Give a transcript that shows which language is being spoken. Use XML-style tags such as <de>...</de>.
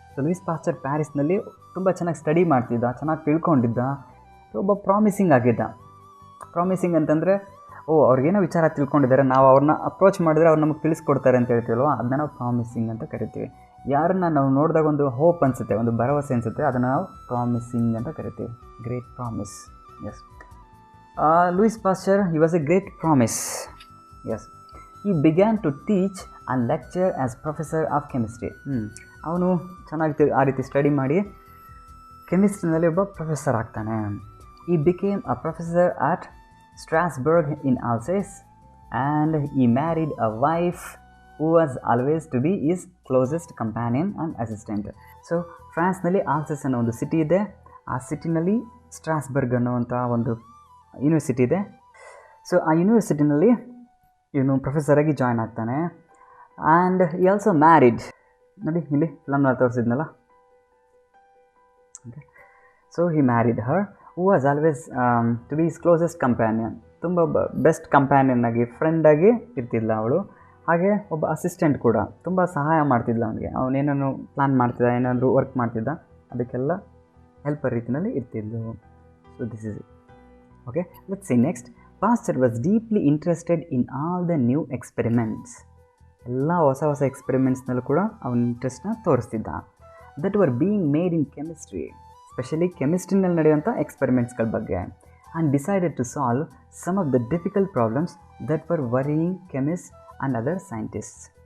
<kn>So Louis Pasteur ಪ್ಯಾರಿಸ್ನಲ್ಲಿ ತುಂಬ ಚೆನ್ನಾಗಿ study ಮಾಡ್ತಿದ್ದ, ಚೆನ್ನಾಗಿ ತಿಳ್ಕೊಂಡಿದ್ದ, ಒಬ್ಬ ಪ್ರಾಮಿಸಿಂಗ್ ಆಗಿದ್ದ. ಪ್ರಾಮಿಸಿಂಗ್ ಅಂತಂದರೆ ಅವ್ರಿಗೇನೋ ವಿಚಾರ ತಿಳ್ಕೊಂಡಿದ್ದಾರೆ, ನಾವು ಅವ್ರನ್ನ ಅಪ್ರೋಚ್ ಮಾಡಿದ್ರೆ ಅವ್ರು ನಮಗೆ ತಿಳಿಸ್ಕೊಡ್ತಾರೆ ಅಂತ ಹೇಳ್ತೀವಲ್ವ, ಅದನ್ನ ನಾವು ಪ್ರಾಮಿಸಿಂಗ್ ಅಂತ ಕರಿತೀವಿ. ಯಾರನ್ನ ನಾವು ನೋಡಿದಾಗ ಒಂದು ಹೋಪ್ ಅನಿಸುತ್ತೆ, ಒಂದು ಭರವಸೆ ಅನಿಸುತ್ತೆ, ಅದನ್ನು ನಾವು ಪ್ರಾಮಿಸಿಂಗ್ ಅಂತ ಕರಿತೀವಿ. Great promise.</kn> <en>Yes. Louis Pasteur, he was a great promise. Yes. He began to teach and lecture as professor of chemistry.</en> <kn>ಅವನು ಚೆನ್ನಾಗಿ ಆ ರೀತಿ ಸ್ಟಡಿ ಮಾಡಿ ಕೆಮಿಸ್ಟ್ರಿನಲ್ಲಿ ಒಬ್ಬ ಪ್ರೊಫೆಸರ್ ಆಗ್ತಾನೆ.</kn> <en>He became a professor at Strasbourg in Alsace and he married a wife who was always to be his closest companion and assistant.</en> <kn>So ಫ್ರಾನ್ಸ್ನಲ್ಲಿ ಆಲ್ಸೆಸ್ ಅನ್ನೋ ಒಂದು ಸಿಟಿ ಇದೆ. ಆ ಸಿಟಿನಲ್ಲಿ ಸ್ಟ್ರಾಸ್ಬರ್ಗ್ ಅನ್ನೋವಂಥ ಒಂದು ಯೂನಿವರ್ಸಿಟಿ ಇದೆ. ಸೊ ಆ ಯೂನಿವರ್ಸಿಟಿನಲ್ಲಿ ಇವನು ಪ್ರೊಫೆಸರಾಗಿ ಜಾಯ್ನ್ ಆಗ್ತಾನೆ. ಆ್ಯಂಡ್ ಈ ಆಲ್ಸೋ ಮ್ಯಾರಿಡ್. ನೋಡಿ ಇಲ್ಲಿ ಫಿಲಮ್ನಲ್ಲಿ ತೋರಿಸಿದ್ನಲ್ಲ.</kn> <en>Okay, so he married her who was always to be his closest companion.</en> <kn>ತುಂಬ ಬೆಸ್ಟ್ ಕಂಪ್ಯಾನಿಯನ್ ಆಗಿ, ಫ್ರೆಂಡಾಗಿ ಇರ್ತಿದ್ಲ ಅವಳು. ಹಾಗೆ ಒಬ್ಬ ಅಸಿಸ್ಟೆಂಟ್ ಕೂಡ ತುಂಬ ಸಹಾಯ ಮಾಡ್ತಿದ್ಲ ಅವನಿಗೆ. ಅವನೇನೋ ಪ್ಲ್ಯಾನ್ ಮಾಡ್ತಿದ್ದ, ಏನಾದರೂ ವರ್ಕ್ ಮಾಡ್ತಿದ್ದ, ಅದಕ್ಕೆಲ್ಲ ಹೆಲ್ಪರ್ ರೀತಿಯಲ್ಲಿ ಇರ್ತಿದ್ಲು.</kn> <en>So this is it. Okay, let's see next. Pasteur was deeply interested in all the new experiments.</en> <kn>ಎಲ್ಲ ಹೊಸ ಎಕ್ಸ್ಪೆರಿಮೆಂಟ್ಸ್ನಲ್ಲೂ ಕೂಡ ಅವನ ಇಂಟ್ರೆಸ್ಟ್ನ ತೋರಿಸ್ತಿದ್ದ.</kn> <en>That were being made in chemistry, specially ಕೆಮಿಸ್ಟ್ರಿನಲ್ಲಿ ನಡೆಯುವಂಥ ಎಕ್ಸ್ಪೆರಿಮೆಂಟ್ಸ್ಗಳ ಬಗ್ಗೆ. And decided to solve some of the difficult problems that were worrying chemist and other scientists.</en>